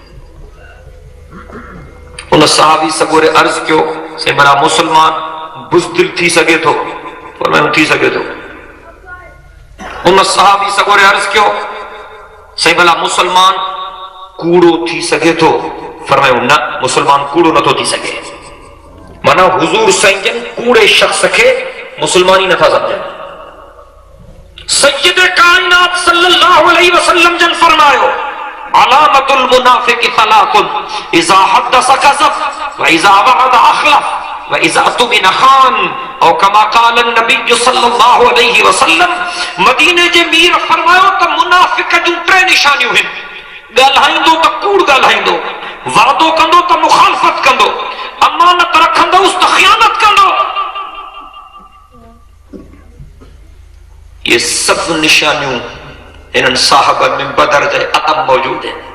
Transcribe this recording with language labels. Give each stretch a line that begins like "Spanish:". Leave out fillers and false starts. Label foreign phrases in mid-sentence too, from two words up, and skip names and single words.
Sindhi: उन सहाबी सगोरे अर्ज़ कयो साईं भला मुसलमान बुज़दिल थी सघे थो? फरमायो थी सघे थो। उन सहाबी सगोरे अर्ज़ कयो साईं भला मुसलमान कूड़ो थी सघे थो? फरमायो न, मुसलमान कूड़ो नथो थी सघे। माना हुजूर साईं जन कूड़े शख्स के मुसलमान ही नथा समझनि। सय्यद कायनात
Arabic: صلى الله عليه وسلم
Sindhi: जन फरमायो
Arabic: علامة المنافق ثلاث إذا حدث كذب و إذا وعد أخلف و إذا اؤتمن خان أو كما قال النبي صلى الله عليه وسلم.
Sindhi: मदीने जे मीर फरमायो त मुनाफिक जूं टे निशानियूं आहिनि। ॻाल्हाईंदो त कूड़ ॻाल्हाईंदो, वादो कंदो त मुखालफत कंदो, अमानत रखंदुसि त ख़ियानत कंदो। ये सब निशानियूं इन्हनि साहबनि में बदर जे अतम मौजूद हैं।